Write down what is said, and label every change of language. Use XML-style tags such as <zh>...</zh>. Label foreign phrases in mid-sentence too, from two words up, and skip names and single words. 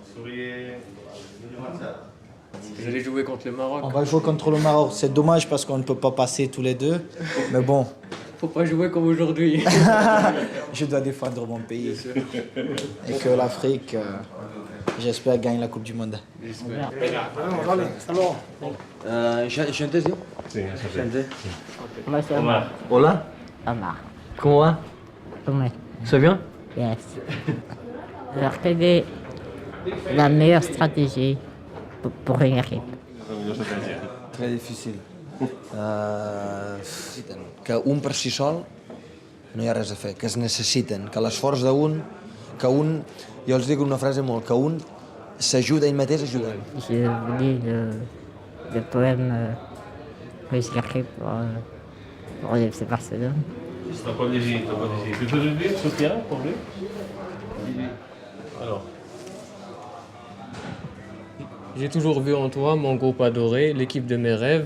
<fr>Vous allez jouer contre le Maroc. On va jouer contre le Maroc. C'est dommage parce qu'on ne peut pas passer tous les deux. Mais bon. Faut pas jouer comme aujourd'hui. Je dois défendre mon pays. Et que l'Afrique, j'espère, gagne la Coupe du Monde. J'espère.</fr> <es>Gente, ¿sí? Sí,</es> <fr>Moi, c'est Omar.</fr> <es>Hola. Omar. ¿Cómo va?</es> <fr>Comment? C'est bien? Yes. Alors, quelle est la meilleure stratégie pour une équipe? Très difficile.</fr> <ca>Que un per si sol no hi ha res a fer, que es necessiten, que l'esforç d'un, que un, jo els dic una frase molt, que un s'ajuda ell mateix ajudant.</ca> <fr>Je lis le poème que j'écris pour le FC Barcelone. T'as pas léger. Tu peux le dire sur le terrain pour lui? Alors. J'ai toujours vu en toi mon groupe adoré, l'équipe de mes rêves.</fr>